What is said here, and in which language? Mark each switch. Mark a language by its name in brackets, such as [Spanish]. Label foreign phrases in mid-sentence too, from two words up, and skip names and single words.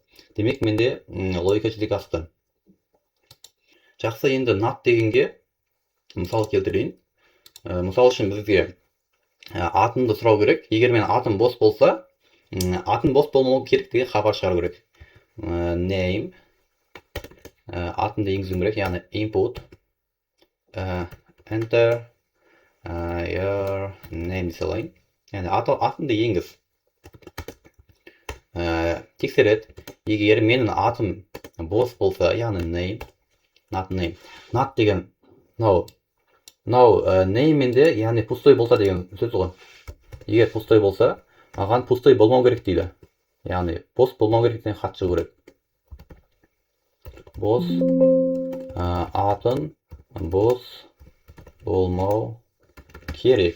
[Kazakh] Демек менде логика жүзеге асты. Жақсы, енді not дегенге мысал келтірейін. Мысал үшін бізге атымды сұрау керек. Егер мен атым бос болса, атын бос болмауы керек деген хабар шығару керек. Name атымды енгізуім керек, яғни [English] input enter your name [Kazakh] салайын. Яғни атымды енгіз. Тексереді. Егер менің атым бос болса, яғни name, [English] not name. [Kazakh] Not деген name менде, яғни пустой болса деген сөз ғой. Егер пустой болса, маған пустой болмау керек дейді. Яғни бос болмау керек деген хат шығу керек. Бос атын бос болмау керек.